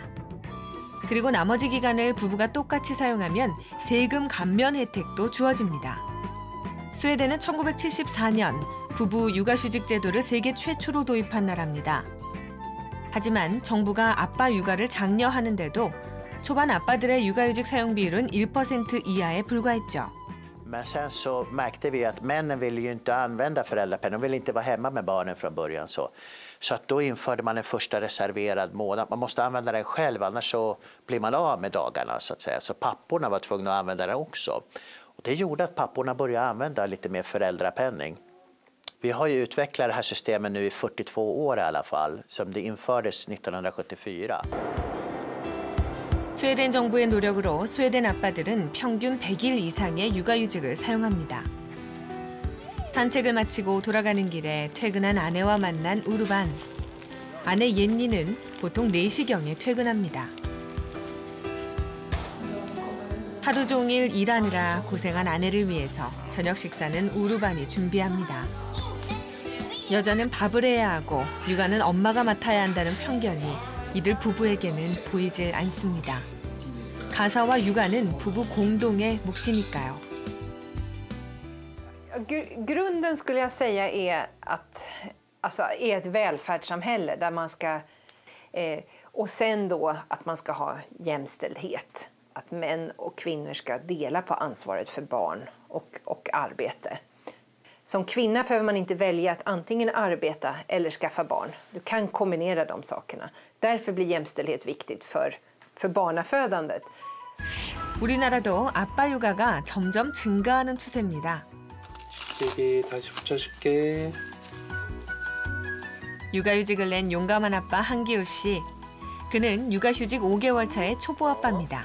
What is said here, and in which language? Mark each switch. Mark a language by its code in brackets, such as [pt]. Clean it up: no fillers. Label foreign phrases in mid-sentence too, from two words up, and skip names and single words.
[ko] 그리고 나머지 기간을 부부가 똑같이 사용하면 세금 감면 혜택도 주어집니다. 스웨덴은 1974년 부부 육아휴직 제도를 세계 최초로 도입한 나라입니다. 하지만 정부가 아빠 육아를 장려하는데도 초반 아빠들의 육아휴직 사용 비율은 1% 이하에 불과했죠. [sv] Men sen så märkte vi att männen ville ju inte använda föräldrapenning. De ville inte vara hemma med barnen från början. Så att då införde man en första reserverad månad. Man måste använda den själv, annars så blir man av med dagarna så att säga. Så papporna var tvungna att använda den också. Och det gjorde att papporna började använda lite mer föräldrapenning. Vi har ju utvecklat det här systemet nu i 42 år i alla fall, som det infördes 1974. [ko] 스웨덴 정부의 노력으로 스웨덴 아빠들은 평균 100일 이상의 육아휴직을 사용합니다. 산책을 마치고 돌아가는 길에 퇴근한 아내와 만난 우르반. 아내 옌니는 보통 4시경에 퇴근합니다. 하루 종일 일하느라 고생한 아내를 위해서 저녁 식사는 우르반이 준비합니다. 여자는 밥을 해야 하고 육아는 엄마가 맡아야 한다는 편견이 이들 부부에게는 보이질 않습니다. 가사와 육아는 부부 공동의 몫이니까요. [sv] Grunden skulle jag säga är är ett välfärdssamhälle där man ska och sen då att man ska ha jämställdhet. Att män och kvinnor ska dela på ansvaret för barn och arbete. Som kvinna behöver man inte välja att antingen arbeta eller skaffa barn. Du kan kombinera de sakerna. Därför blir jämställdhet viktigt för barnafödandet. [ko] 우리나라도 아빠 육아가 점점 증가하는 추세입니다. 여기 다시 붙여줄게. 육아휴직을 낸 용감한 아빠 한기호 씨. 그는 육아휴직 5개월 차의 초보 아빠입니다.